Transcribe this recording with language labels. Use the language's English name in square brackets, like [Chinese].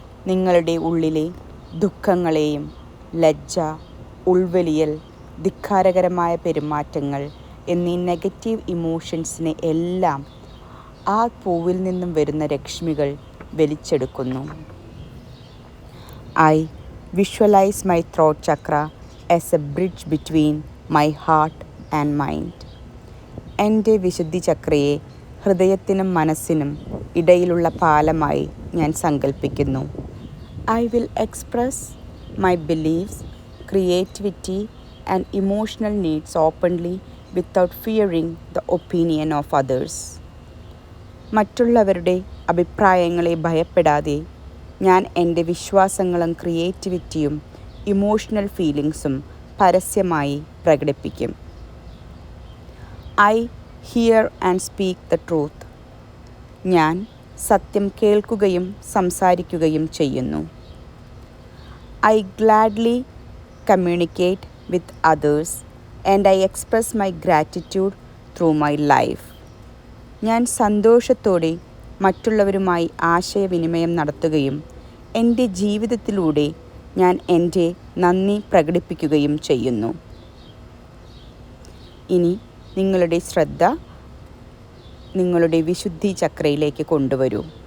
[Malayalam] നിങ്ങളുടെ ഉള്ളിലെ ദുഃഖങ്ങളെയും ലജ്ജ, ഉൾവലിയൽ, ധിക്കാരകരമായ പെരുമാറ്റങ്ങൾ എന്നീ നെഗറ്റീവ് ഇമോഷൻസിനെ എല്ലാം ആ പൂവിൽ നിന്നും വരുന്ന രശ്മികൾ വലിച്ചെടുക്കുന്നു. [English] I visualize my throat chakra as a bridge between my heart and mind. [Malayalam] എൻ്റെ വിശുദ്ധി ചക്രയെ ഹൃദയത്തിനും മനസ്സിനും ഇടയിലുള്ള പാലമായി ഞാൻ സങ്കല്പിക്കുന്നു. [English] I will express my beliefs, creativity and emotional needs openly without fearing the opinion of others. [Malayalam] മറ്റുള്ളവരുടെ അഭിപ്രായങ്ങളെ ഭയപ്പെടാതെ ഞാൻ എൻ്റെ വിശ്വാസങ്ങളും ക്രിയേറ്റിവിറ്റിയും ഇമോഷണൽ ഫീലിങ്സും പരസ്യമായി പ്രകടിപ്പിക്കും. [English] I hear and speak the truth. [Malayalam] ഞാൻ സത്യം കേൾക്കുകയും സംസാരിക്കുകയും ചെയ്യുന്നു. [English] I gladly communicate with others and I express my gratitude through my life. [Malayalam] ഞാൻ സന്തോഷത്തോടെ മറ്റുള്ളവരുമായി ആശയവിനിമയം നടത്തുകയും എൻ്റെ ജീവിതത്തിലൂടെ ഞാൻ എൻ്റെ നന്ദി പ്രകടിപ്പിക്കുകയും ചെയ്യുന്നു. ഇനി നിങ്ങളുടെ ശ്രദ്ധ നിങ്ങളുടെ വിശുദ്ധി ചക്രയിലേക്ക് കൊണ്ടുവരൂ.